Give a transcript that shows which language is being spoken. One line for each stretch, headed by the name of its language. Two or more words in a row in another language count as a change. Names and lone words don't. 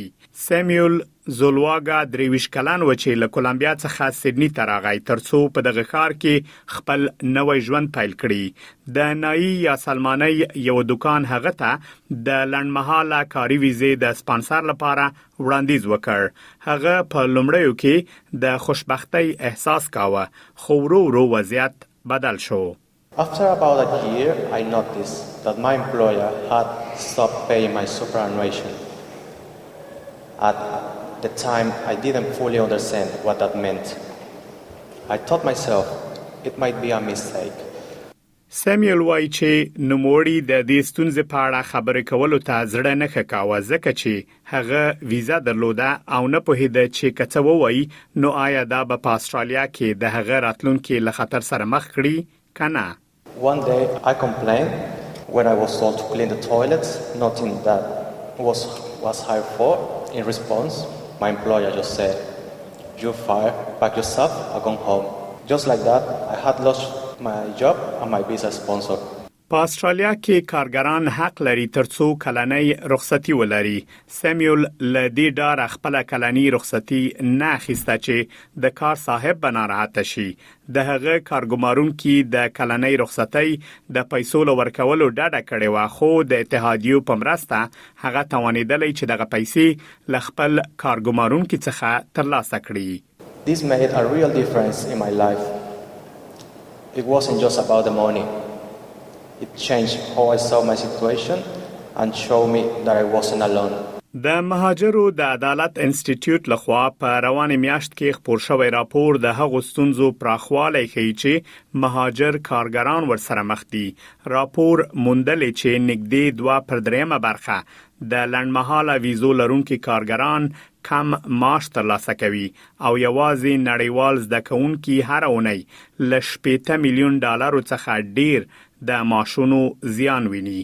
Pashto: سیمیول زولواګا 23 کلن و چې له کولمبیا څخه سیدنی ته راغی ترڅو په دغه ښار کې خپل نوې ژوند پیل کړي. د نایی یا سلمانی یو دکان هغه ته د لنډمهاله کاري ویزې د سپانسر لپاره وړاندیز وکړ. هغه په لومړیو کې د خوشبختی احساس کاوه خو ورو وضعیت بدل شو.
English: After about a year, I noticed that my employer had stopped paying my superannuation. At the time, I didn't fully understand what that meant. I thought myself, it might be a mistake.
Pashto: سیمیول وایي چې نوموړي د دې ستونزې په اړه خبرې کولو ته زړه نه ښکاوه ځکه چې هغه ویزا درلوده او نه پوهېده چې که څه ووایي نو آیا دا به په استرالیا کې د هغه راتلونکي له خطر سره مخ کړي که نه.
English: One day, I complained when I was told to clean the toilets, nothing that was hired for. In response, my employer just said, "You're fired, pack your stuff, and go home." Just like that, I had lost my job and my visa sponsor.
Pashto: په استرالیا کې کارګران حق لري ترڅو کلنۍ رخصتي ولري. سیمیول لدی ډار خپل کلنۍ رخصتي نه اخیسته چې د کار صاحب بناراحت شي. د هغه کارګمارونکو د کلنۍ رخصتي د پیسو ورکولو ډاډه کړې و خو د اتحادیو په مرسته هغه توانیدلی چې دغه پیسې ل خپل کارګمارونکو څخه ترلاسه کړي.
English: This made a real difference in my life. It wasn't just about the money. It changed how I saw my situation and showed me that I wasn't alone.
Pashto: د مهاجرو د عدالت انسټیټیوټ لخوا په روانه میاشت کې خپور شوی راپور د هغو ستونزو پراخوالی ښیي چې مهاجر کارګران ورسره مخ دي. راپور موندلی چې نږدې 2/3 برخه د لنډمهاله ویزو لرونکو کارګران کم معاش ترلاسه کوي او یوازې نړیوال زده کوونکي هر اونۍ له 8 میلیون ډالرو څخه ډیر د معاشونو زیان ویني.